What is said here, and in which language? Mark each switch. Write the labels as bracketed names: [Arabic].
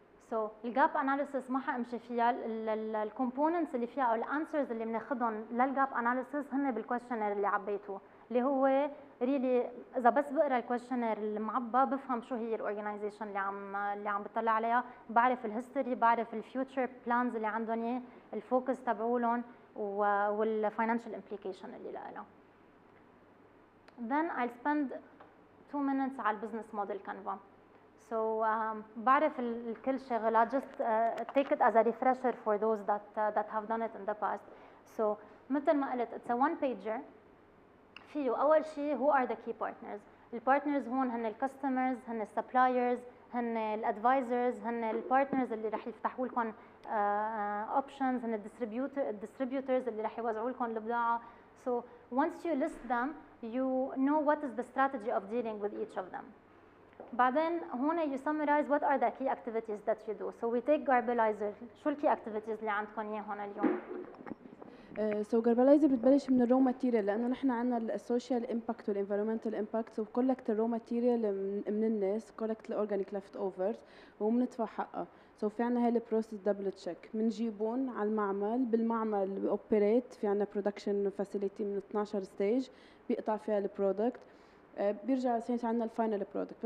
[Arabic] So الجاب اناليسيس ما حامشي فيها, الكومبوننتس اللي فيها او الانسرز اللي بناخذهم للجاب اناليسيس هن بالكويشنير اللي عبيته, اللي هو ريلي اذا بس بقرا الكويشنير المعبى بفهم شو هي الاورجنايزيشن اللي عم بطلع عليها, بعرف الهيستوري, بعرف الفيوتشر بلانز اللي عندهم اياه, الفوكس تبعولهم والفاينانشال امبليكيشن اللي لها. [English] Then I'll spend 2 minutes [Arabic] على البزنس موديل كانفا. [English] So [Arabic] بعرف الكل شغلات, [English] just take it as a refresher for those that have done it in the past. So [Arabic] مثل ما قلت [English] it's a one pager. [Arabic] فيه أول شيء [English] who are the key partners. [Arabic] البارتنرز هون هن الكاستمرز, هن السبلايرز, هن الادفايزرز, هن البارتنرز اللي رح يفتحوا لكم options, هن الديستريبيوترز اللي رح يوزعوا لكم البضاعة. [English] So once you list them, you know what is the strategy of dealing with each of them. [Arabic] بعدين هون [English] you summarize what are the key activities that you do. So we take Garbalizer. [Arabic] شو الكي activities اللي عندكم اياهم اليوم؟ سو جاربلايزر بتبلش من الرو ماتيريال, لانه نحن عندنا السوشيال امباكت والانفيرمنتال امباكت, وكولكت الرو ماتيريال من الناس, كولكت الاورجانيك ليفت اوفرز وبندفع حقها. سو في عندنا هاي البروسيس دبل تشيك, بنجيبهم على المعمل, بالمعمل اوبريت, في عندنا برودكشن فاسيليتي من 12 ستيج بيقطع فيها البرودكت, بيرجع يصير عندنا الفاينل برودكت.